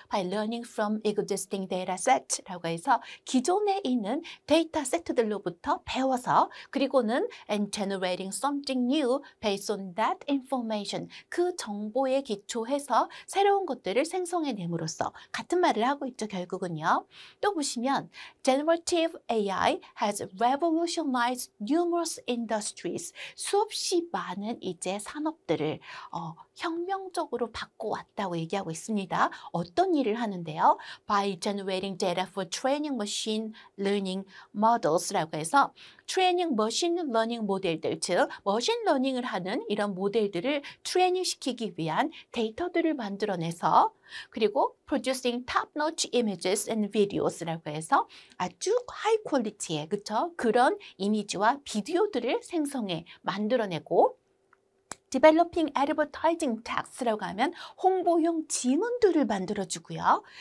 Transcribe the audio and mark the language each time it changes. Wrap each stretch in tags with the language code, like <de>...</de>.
<en>By learning from existing data set</en> <ko>라고 해서 기존에 있는 데이터 세트들로부터 배워서 그리고는</ko> <en>and generating something new based on that information,</en> <ko>그 정보에 기초해서 새로운 것들을 생성해냄으로써 같은 말을 하고 있죠, 결국은요. 또 보시면</ko> <en>Generative AI has revolutionized numerous industries.</en> <ko>수없이 많은 이제 산업들을 혁명적으로 바꿔왔다고 얘기하고 있습니다. 어떤 일을 하는데요?</ko> <en>By generating data for training machine learning models</en> <ko>라고 해서 트레이닝 머신 러닝 모델들, 즉 머신 러닝을 하는 이런 모델들을 트레이닝 시키기 위한 데이터들을 만들어내서 그리고</ko> <en>producing top-notch images and videos</en> <ko>라고 해서 아주 하이 퀄리티의 그런 이미지와 비디오들을 생성해 만들어내고</ko> <en>Developing Advertising Text</en> <ko>라고 하면 홍보용 지문들을 만들어주고요.</ko>